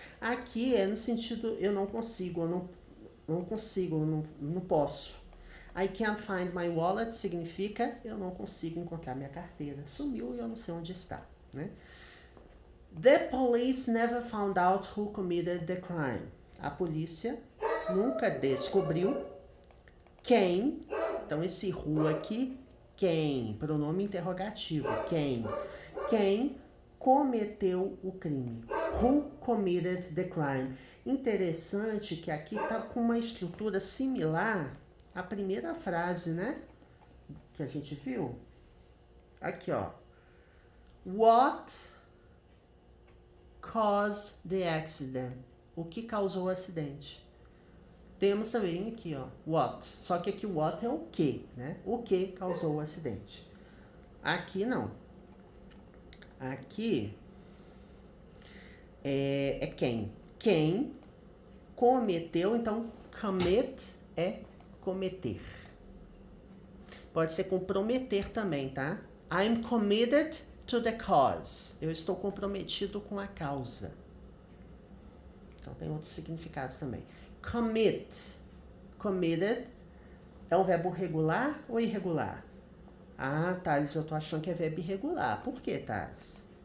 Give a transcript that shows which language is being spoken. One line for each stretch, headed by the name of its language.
Portuguese: Aqui é no sentido eu não consigo, eu não posso.
English: I can't find my wallet
Portuguese: significa eu não consigo encontrar minha carteira. Sumiu e eu não sei onde está, né?
English: The police never found out who committed the crime.
Portuguese: A polícia nunca descobriu quem. Então esse who aqui, quem, pronome interrogativo, quem cometeu o crime.
English: Who committed the crime.
Portuguese: Interessante que aqui tá com uma estrutura similar à primeira frase, né? Que a gente viu. Aqui, ó.
English: What caused the accident?
Portuguese: O que causou o acidente? Temos também aqui, ó, what. Só que aqui o what é o que, né? O que causou o acidente. Aqui não. Aqui é quem. Quem cometeu, então commit é cometer. Pode ser comprometer também, tá?
English: I'm committed to the cause.
Portuguese: Eu estou comprometido com a causa. Então tem outros significados também. Commit. Committed é um verbo regular ou irregular? Ah, Thales, eu tô achando que é verbo irregular. Por que, Thales?